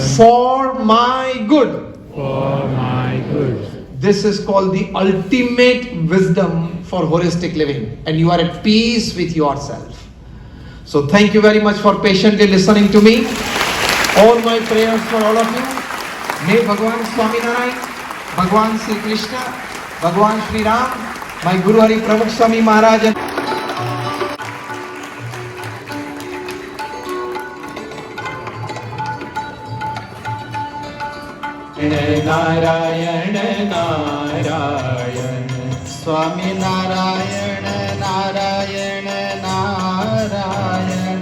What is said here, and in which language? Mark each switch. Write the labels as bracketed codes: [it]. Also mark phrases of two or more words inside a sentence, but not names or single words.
[en] for my good. for my good. This is called the ultimate wisdom for holistic living, and you are at peace with yourself. So thank you very much for patiently listening to me. All my prayers for all of you. May Bhagwan Swaminarayan, Bhagwan Sri Krishna, Bhagwan Sri Ram, my Guru Hari Pramukh Swami Maharaj, and નારાયણ નારાયણ સ્વામિનારાયણ નારાયણ નારાયણ